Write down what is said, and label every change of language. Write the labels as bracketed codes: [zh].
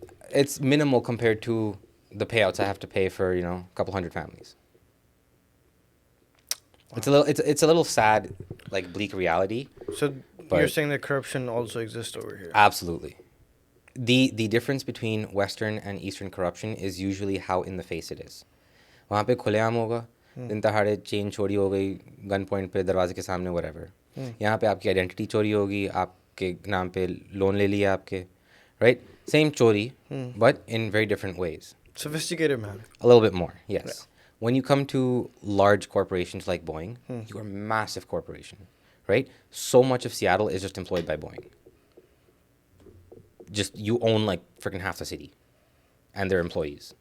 [en] It's minimal compared to the payouts I have to pay for, a couple hundred families. Wow. It's a little sad, like bleak reality. So you're saying that corruption also exists over here? Absolutely. The difference between Western and Eastern corruption is usually how in the face it is. [hi] वहाँ पे खुलेआम होगा, दिन दहाड़े chain चोरी हो गई, gun point पे दरवाजे के सामने whatever. यहाँ पे आपकी आइडेंटिटी चोरी होगी, आपके नाम पे लोन ले लिया आपके, right? [en] Same chori, but in very different ways. Sophisticated manner. A little bit more, yes. Yeah. When you come to large corporations like Boeing, you are a massive corporation, right? So much of Seattle is just employed by Boeing. Just, you own like freaking half the city and their employees.